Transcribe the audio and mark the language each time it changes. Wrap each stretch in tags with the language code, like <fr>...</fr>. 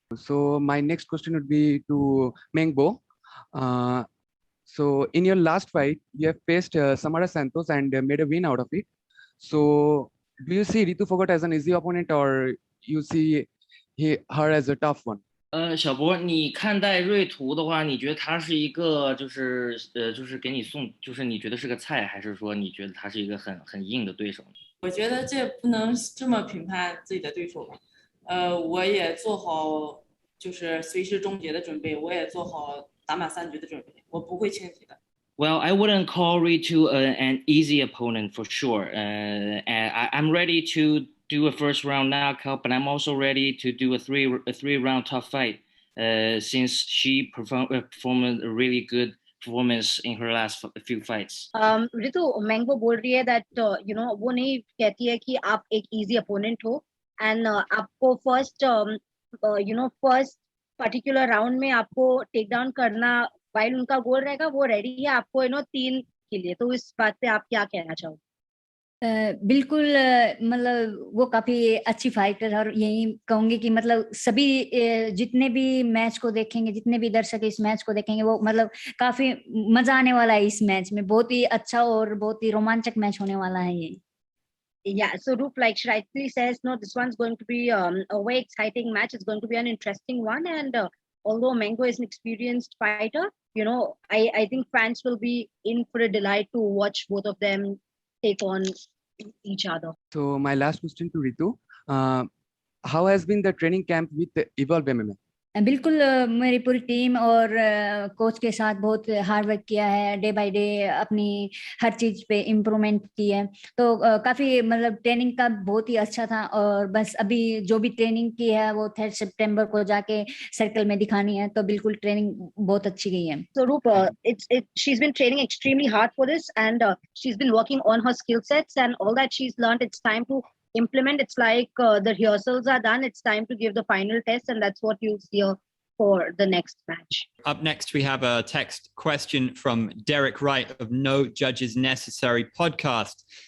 <en>So my next question would be to Meng Bo. So in your last fight, you have faced Samara Santos and made a win out of it. So do you see Ritu Phogat as an easy opponent, or you see her as a tough one?</en> <zh>小博，你看待瑞图的话，你觉得他是一个就是给你送，就是你觉得是个菜，还是说你觉得他是一个很硬的对手？我觉得这不能这么评判自己的对手吧。我也做好就是随时终结的准备，我也做好打满3局的准备，我不会轻敌的。</zh> <en>Well, I wouldn't call Ritu an easy opponent for sure. I'm ready to do a first round knockout, but I'm also ready to do a three round tough fight. Since she performed a really good performance in her last few fights.</en> <hi>Ritu, Meng Bo बोल रही है</hi> <en>that you know</en> <hi>वो नहीं कहती है कि आप एक</hi> <en>easy opponent</en> <hi>हो and आपको</hi> <en>first you know first particular round</en> <hi>में आपको</hi> <en>take down</en> <hi>करना while उनका गोल रहेगा वो ready है आपको you know 3 के लिए, तो इस बात पे आप क्या कहना चाहोगे? बिल्कुल मतलब वो काफी अच्छी फाइटर है और यही कहूंगी कि मतलब सभी जितने भी मैच को देखेंगे, जितने भी दर्शक इस मैच को देखेंगे, वो मतलब काफी मजा आने वाला है इस मैच में, बहुत ही अच्छा और बहुत ही रोमांचक मैच होने वाला है ये.</hi> <en>Yeah, so Roop, like she rightly says, no, this one's going to be a very exciting match. It's going to be an interesting one, and although Meng Bo is an experienced fighter, you know, I think fans will be in for a delight to watch both of them take on each other. So my last question to Ritu, how has been the training camp with Evolve MMA?</en> <hi>बिल्कुल मेरी पूरी team और coach के साथ बहुत hard work किया है, day by day अपनी हर चीज पे इम्प्रूवमेंट की है, तो काफी मतलब ट्रेनिंग का बहुत ही अच्छा था और बस अभी जो भी ट्रेनिंग की है वो 3 सितंबर को जाके सर्कल में दिखानी है, तो बिल्कुल ट्रेनिंग बहुत अच्छी गई है.</hi> <en>So Roop, she's been training extremely hard for this, and she's been working on her skill sets and all that she's learned. It's time to implement. It's like the rehearsals are done. It's time to give the final test, and that's what you'll see for the next match. Up next, we have a text question from Derek Wright of No Judges Necessary podcast.</en>